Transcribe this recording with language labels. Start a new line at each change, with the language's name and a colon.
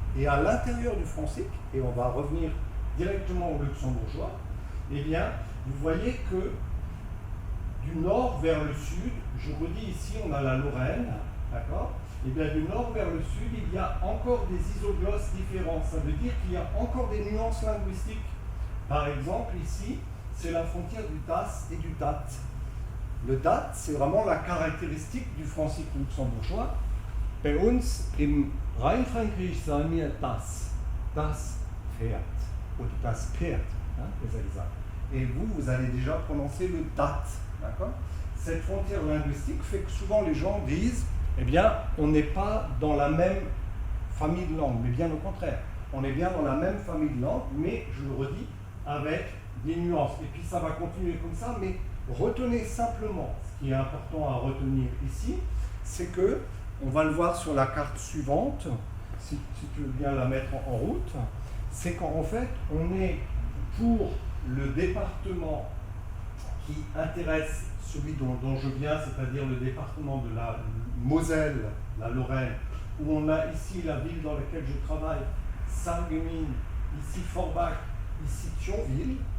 French: Et à l'intérieur du francique, et on va revenir directement au luxembourgeois, eh bien, vous voyez que du nord vers le sud, je redis ici, on a la Lorraine, d'accord? Et bien du nord vers le sud, il y a encore des isoglosses différentes. Ça veut dire qu'il y a encore des nuances linguistiques. Par exemple, ici, c'est la frontière du das et du dat. Le dat, c'est vraiment la caractéristique du francique luxembourgeois.
German: Bei uns im Rheinfränkisch sagen wir das Pferd, oder das Pferd, hein, besser gesagt.
French: Et vous allez déjà prononcer le dat, d'accord? cette frontière linguistique fait que souvent les gens disent, eh bien, on n'est pas dans la même famille de langues, mais bien au contraire. On est bien dans la même famille de langues, mais, je le redis, avec des nuances. Et puis ça va continuer comme ça, mais retenez simplement, ce qui est important à retenir ici, c'est que, on va le voir sur la carte suivante, si tu veux bien la mettre en route, c'est qu'en fait, on est pour le département qui intéresse celui dont je viens, c'est-à-dire le département de la Moselle, la Lorraine, où on a ici la ville dans laquelle je travaille, Sarreguemines, ici Forbach, ici Thionville.